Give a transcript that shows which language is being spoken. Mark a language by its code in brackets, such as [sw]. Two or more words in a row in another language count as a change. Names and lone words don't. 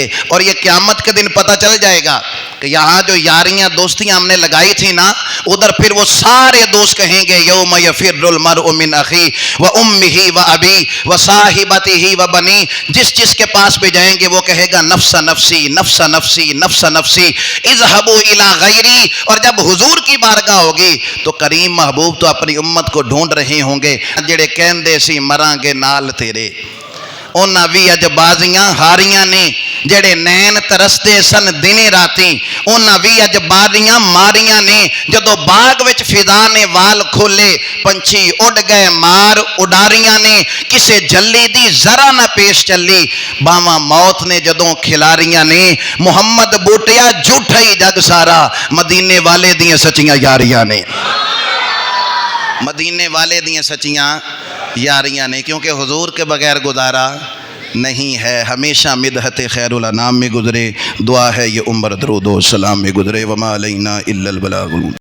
[ur] اور یہ قیامت کے دن پتہ چل جائے گا کہ یہاں جو یاریاں دوستیاں ہم نے لگائی تھی نا، ادھر پھر وہ سارے دوست کہیں گے [ar] یوم یفر المرء من اخی و امہ و ابی و صاحبتہ و بنی، [ur] جس کے پاس بھی جائیں گے وہ کہے گا [ar] نفس نفسی نفس نفسی نفس نفسی اذهبوا الی غیری۔ [ur] اور جب حضور کی بارگاہ ہوگی تو کریم محبوب تو اپنی امت کو ڈھونڈ رہے ہوں گے، [pa] جڑے کہندے سی مراں گے نال تیرے، انہاں بھی اج بازیاں ہاریاں نے، جڑے نین ترستے سن دنے راتی، انہاں بھی اج باریاں ماریاں نے۔ جدو باغ وچ فضا نے وال کھولے، پنچھی اڑ گئے مار اڈاریاں نے، کسے جلی دی ذرا نہ پیش چلی، باواں موت نے جدوں کھلاریاں نے۔ محمد بوٹیا جھوٹا ہی جگ سارا، مدینے والے دیاں سچیاں یاریاں نے، مدینے والے دیاں سچیاں یاریاں نے، [ur] کیونکہ حضور کے بغیر گزارا نہیں ہے۔ ہمیشہ مدحت خیر الانام میں گزرے، دعا ہے یہ عمر درود و سلام میں گزرے۔ [ar] وما علینا الا البلاغ۔